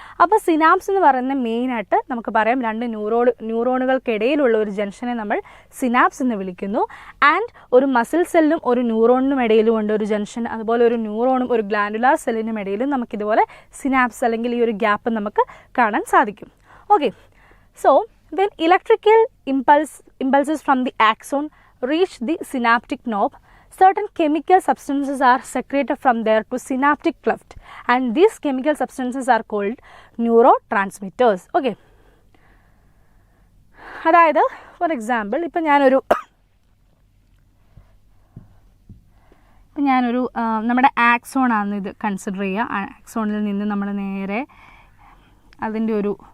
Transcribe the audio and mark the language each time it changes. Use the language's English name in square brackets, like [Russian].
[Malayalam] അപ്പോൾ സിനാപ്സ് എന്ന് പറയുന്ന മെയിനായിട്ട് നമുക്ക് പറയാം രണ്ട് ന്യൂറോണുകൾക്കിടയിലുള്ള ഒരു ജംഗ്ഷനെ നമ്മൾ സിനാപ്സ് എന്ന് വിളിക്കുന്നു. ആൻഡ് ഒരു മസിൽ സെല്ലും ഒരു ന്യൂറോണിനും ഇടയിലും ഉണ്ട് ഒരു ജംഗ്ഷൻ. അതുപോലെ ഒരു ന്യൂറോണും ഒരു ഗ്ലാൻഡുലർ സെല്ലിനും ഇടയിലും നമുക്കിതുപോലെ സിനാപ്സ് അല്ലെങ്കിൽ ഈ ഒരു ഗ്യാപ്പ് നമുക്ക് കാണാൻ സാധിക്കും. [English] Okay, so when electrical impulses from the axon reach the synaptic knob, certain chemical substances are secreted from there to synaptic cleft, and these chemical substances are called neurotransmitters. [Malayalam] Okay, അതായത് [English] for example [Malayalam] ഇപ്പം ഞാനൊരു നമ്മുടെ ആക്സോണാണ് ഇത് consider ചെയ്യുക. ആക്സോണിൽ നിന്ന് നമ്മൾ നേരെ അതിൻ്റെ ഒരു